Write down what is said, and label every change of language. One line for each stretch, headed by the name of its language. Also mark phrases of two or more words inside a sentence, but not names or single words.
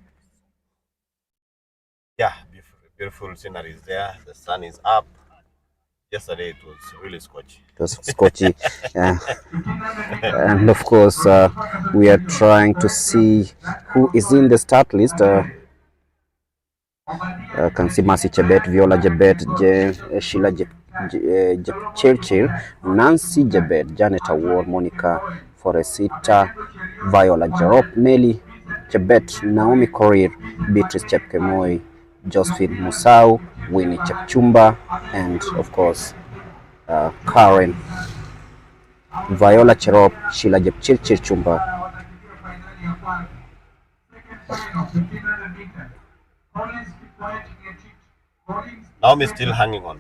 English: Yeah, beautiful scenery there. The sun is up. Yesterday it was really scorchy. It was scorchy. And of course, we are trying to see who is in the start list. Can see Mercy Chebet, Viola Jebet, Sheila Churchill, Nancy Jebet, Janet Award, Monica Foresita, Viola Jerop, Nelly Chebet, Naomi Korir, Beatrice Chepkemoi, Josephine Musau, Winnie Chepchumba, and of course Karen, Viola Cherop, Sheila Jepchirchir Chumba. Naomi still hanging on.